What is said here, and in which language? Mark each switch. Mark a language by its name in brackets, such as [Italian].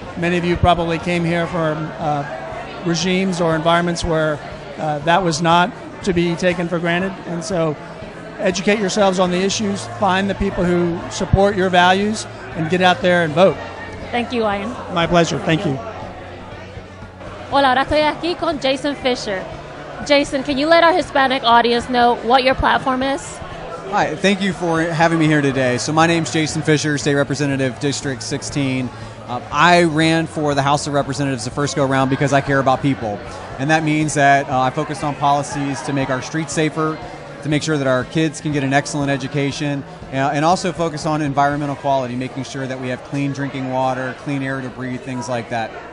[English] Many of you probably came here from regimes or environments where that was not to be taken for granted. And so educate yourselves on the issues, find the people who support your values, and get out there and vote. Thank you, Ian. My pleasure. Thank you. [Spanish] Hola, ahora estoy aquí con Jason Fisher. [English] Jason, can you let our Hispanic audience know what your platform is? Hi, thank you for having me here today. So my name's Jason Fisher, State Representative, District 16. I ran for the House of Representatives the first go-around because I care about people. And that means that I focused on policies to make our streets safer, to make sure that our kids can get an excellent education, and also focus on environmental quality, making sure that we have clean drinking water, clean air to breathe, things like that.